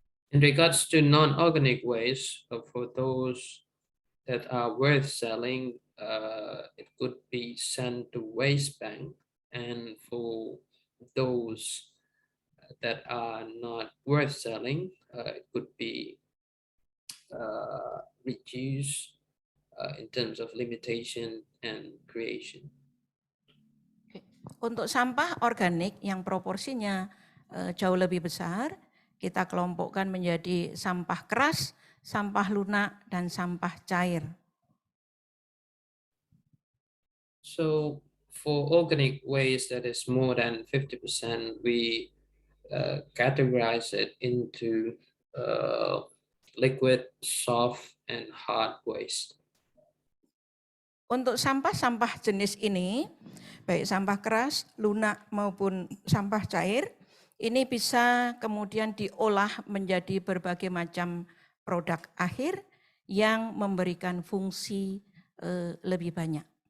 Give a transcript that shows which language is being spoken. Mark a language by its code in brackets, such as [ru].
[en] In regards to non-organic waste, for those that are worth selling, it could be sent to waste bank, and for those that are not worth selling, it could be reduced in terms of limitation and creation. [id] Untuk sampah organik yang proporsinya jauh lebih besar, kita kelompokkan menjadi sampah keras, sampah lunak, dan sampah cair. [en] So for organic waste that is more than 50%, we categorize it into liquid, soft, and hard waste. [id] Untuk sampah-sampah jenis ini, baik sampah keras, lunak maupun sampah cair, ini bisa kemudian diolah menjadi berbagai macam produk akhir yang memberikan fungsi lebih banyak.